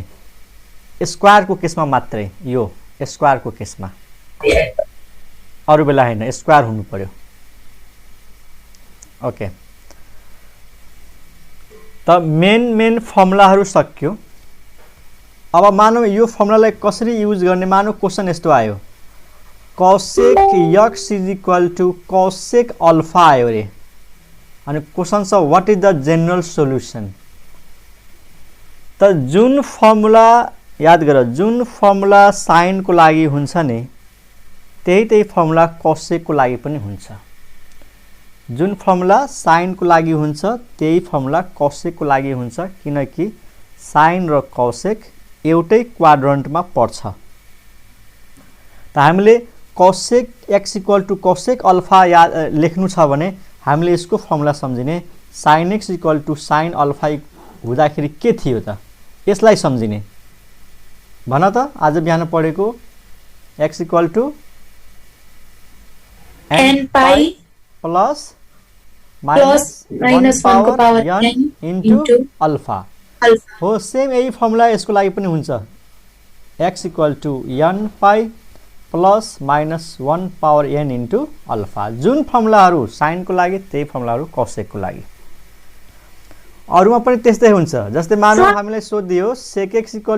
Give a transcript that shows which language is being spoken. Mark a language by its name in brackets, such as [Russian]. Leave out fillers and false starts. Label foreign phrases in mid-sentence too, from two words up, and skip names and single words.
[Nepali] स्क्वायर को केसमा मात्रै, यो स्क्वायर को केसमा, अरु बेला हैन, स्क्वायर हुनु पर्यो। ओके। त मेन फर्मुलाहरु सक्यो। अब मानौ यो फर्मुलालाई कसरी युज गर्ने? मानौ क्वेशन यस्तो आयो, [English] cosec x is equal to cosec alpha [Nepali] आयो रे, अनि क्वेशन छ [English] what is the general solution? [Nepali] त जुन फर्मुला याद गर, जुन फर्मुला साइन को लागि हुन्छ नि, त्यही फर्मुला cosec को लागि पनि हुन्छ। जुन फर्मुला साइन को लागि हुन्छ त्यही फर्मुला cosec को लागि हुन्छ, किनकि साइन र cosec एउटै क्वाड्रन्टमा पर्छ। त हामीले [English] cosec x equal to cosec alpha [Nepali] लेख्नु छ भने हामीले यसको फर्मुला सम्झिने, [English] sin x equal to sin alpha [Nepali] हुँदाखेरि के थियो त यसलाई सम्झिने भन त आज बिहान पढेको [English] x equal to n pi प्लस plus minus 1 को power n into अल्फा alpha. [Nepali] हो सेम यही फर्मुला यसको लागि पनि हुन्छ [English] x equal to n pi plus minus 1 power n into alpha [Nepali] जुन फर्मुलाहरू साइनको लागि त्यही फर्मुलाहरू कोसेकको लागि अरूमा पनि त्यस्तै हुन्छ जस्तै मानौ हामीलाई सोधियो [English] sec x equal